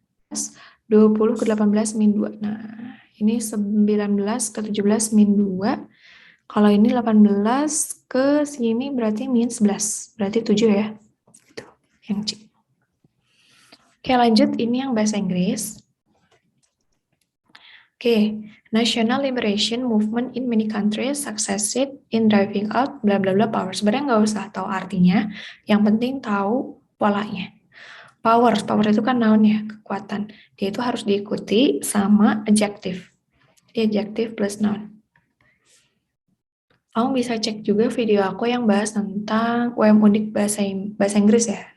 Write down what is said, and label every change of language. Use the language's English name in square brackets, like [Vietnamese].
[Indonesian] 20 ke 18 min 2. Nah, ini 19 ke 17 min 2. Kalau ini 18 ke sini berarti min 11. Berarti 7 ya. Itu yang C. Oke, lanjut. Ini yang bahasa Inggris. [English] Oke, National Liberation Movement in many countries succeeded in driving out bla bla bla power. [Indonesian] Sebenarnya nggak usah tahu artinya, yang penting tahu polanya. Power itu kan noun ya, kekuatan. Dia itu harus diikuti sama adjective. Jadi adjective plus noun. Kamu bisa cek juga video aku yang bahas tentang UM unik bahasa Inggris ya.